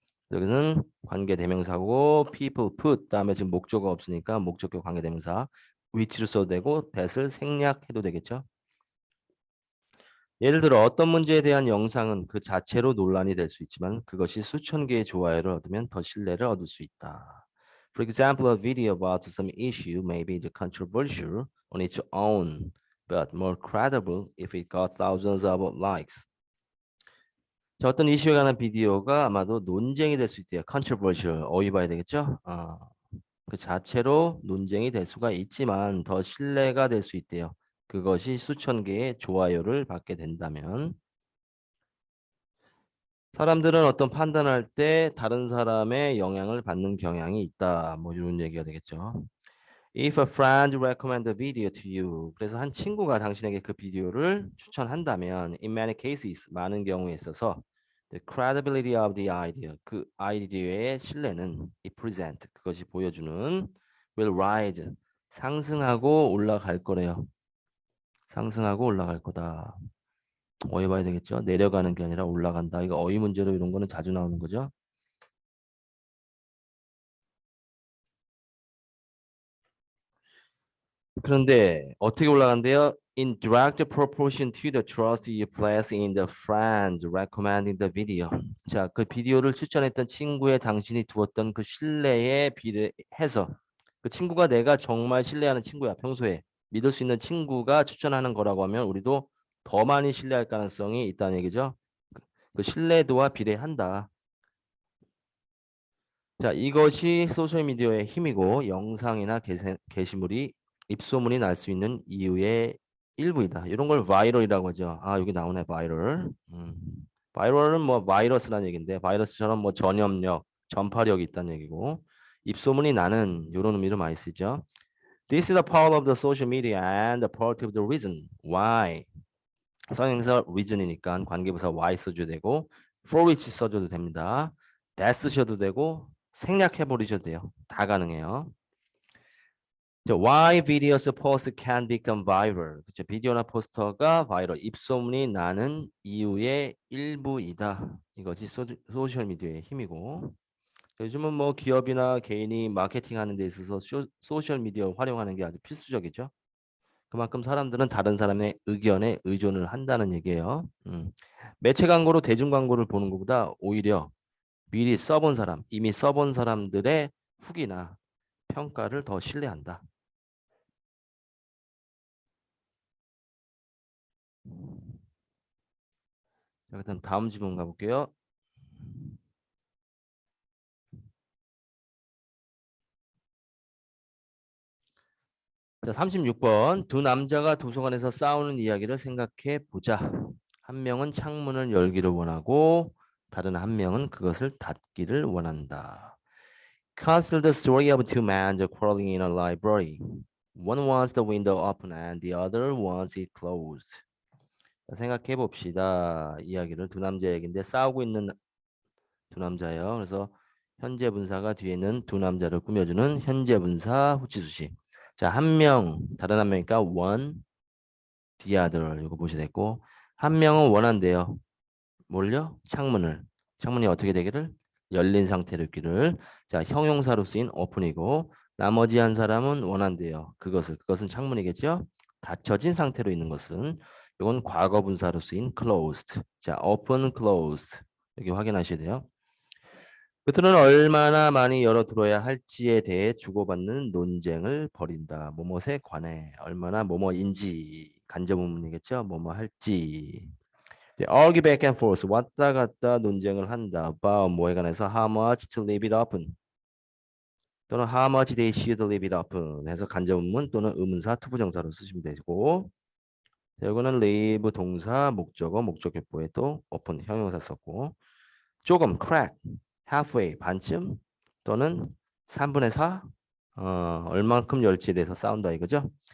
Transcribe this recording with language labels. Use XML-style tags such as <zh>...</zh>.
<ko>여기는 관계 대명사고</ko> <en>people put</en> <ko>다음에 지금 목적어가 없으니까 목적격 관계 대명사 which를 써도 되고 that을 생략해도 되겠죠. 예를 들어 어떤 문제에 대한 영상은 그 자체로 논란이 될 수 있지만 그것이 수천 개의 좋아요를 얻으면 더 신뢰를 얻을 수 있다.</ko> <en>For example, a video about some issue may be controversial on its own, but more credible if it got thousands of likes.</en> <ko>자, 어떤 이슈에 관한 비디오가 아마도 논쟁이 될 수 있대요. controversial, 어휘 봐야 되겠죠? 그 자체로 논쟁이 될 수가 있지만 더 신뢰가 될 수 있대요. 그것이 수천 개의 좋아요를 받게 된다면 사람들은 어떤 판단할 때 다른 사람의 영향을 받는 경향이 있다. 뭐 이런 얘기가 되겠죠.</ko> <en>If a friend recommend a video to you.</en> <ko>그래서 한 친구가 당신에게 그 비디오를 추천한다면</ko> <en>in many cases</en> <ko>많은 경우에 있어서</ko> <en>the credibility of the idea</en> <ko>그 아이디어의 신뢰는</ko> <en>it present</en> <ko>그것이 보여주는</ko> <en>will rise</en> <ko>상승하고 올라갈 거래요. 상승하고 올라갈 거다. 어휘 봐야 되겠죠. 내려가는 게 아니라 올라간다. 이거 어휘 문제로 이런 거는 자주 나오는 거죠. 그런데 어떻게 올라간대요?</ko> <en>In direct proportion to the trust you place in the friend recommending the video.</en> <ko>자, 그 비디오를 추천했던 친구에 당신이 두었던 그 신뢰에 비례해서 그 친구가 내가 정말 신뢰하는 친구야. 평소에 믿을 수 있는 친구가 추천하는 거라고 하면 우리도 더 많이 신뢰할 가능성이 있다는 얘기죠. 그 신뢰도와 비례한다. 자, 이것이 소셜미디어의 힘이고 영상이나 게시물이 입소문이 날 수 있는 이유의 일부이다. 이런 걸 바이럴이라고 하죠. 아, 여기 나오네, 바이럴. 바이럴은 뭐 바이러스라는 얘기인데 바이러스처럼 뭐 전염력, 전파력이 있다는 얘기고 입소문이 나는 이런 의미로 많이 쓰죠.</ko> <en>This is the power of the social media and the part of the reason why.</en> <ko>성형사 reason이니까 관계부사 why 써줘도 되고 for which 써줘도 됩니다. that 쓰셔도 되고 생략해 버리셔도 돼요. 다 가능해요.</ko> <en>Why videos post can become viral.</en> <ko>그쵸? 비디오나 포스터가 바이럴, 입소문이 나는 이유의 일부이다. 이것이 소셜 미디어의 힘이고 요즘은 뭐 기업이나 개인이 마케팅하는 데 있어서 소셜 미디어 활용하는 게 아주 필수적이죠. 그만큼 사람들은 다른 사람의 의견에 의존을 한다는 얘기예요. 매체 광고로 대중 광고를 보는 것보다 오히려 미리 써본 사람, 이미 써본 사람들의 후기나 평가를 더 신뢰한다. 자, 그다음 다음 질문 가볼게요. 자, 36번. 두 남자가 도서관에서 싸우는 이야기를 생각해 보자. 한 명은 창문을 열기를 원하고 다른 한 명은 그것을 닫기를 원한다.</ko> <en>Consider the story of two men quarreling in a library. One wants the window open and the other wants it closed.</en> <ko>자, 생각해 봅시다. 이야기를 두 남자 얘기인데 싸우고 있는 두 남자예요. 그래서 현재 분사가 뒤에 있는 두 남자를 꾸며주는 현재 분사 후치수식. 자, 한 명, 다른 한 명이니까</ko> <en>one, the other</en> <ko>이거 보셔야 되고 한 명은 원한대요. 뭘요? 창문을. 창문이 어떻게 되기를? 열린 상태로 있기를. 자, 형용사로 쓰인 open이고 나머지 한 사람은 원한대요. 그것은 창문이겠죠? 닫혀진 상태로 있는 것은 이건 과거 분사로 쓰인 closed. 자, open, closed. 여기 확인하셔야 돼요. 끝으로는 얼마나 많이 열어들어야 할지에 대해 주고받는 논쟁을 벌인다. 뭐뭐에 관해 얼마나 뭐뭐인지 간접문이겠죠. 뭐뭐 할지.</ko> <en>argue back and forth</en> <ko>왔다 갔다 논쟁을 한다. about 뭐에 관해서</ko> <en>how much to leave it open.</en> <ko>또는</ko> <en>how much they should leave it open</en> <ko>해서 간접문문 또는 의문사 투부정사로 쓰시면 되고 자, 이거는 leave 동사 목적어 목적격보에 또 open 형용사 썼고 조금</ko> <en>crack halfway</en> <ko>반쯤 또는 3분의 4 얼만큼 열지에 대해서 싸운다 이거죠.</ko>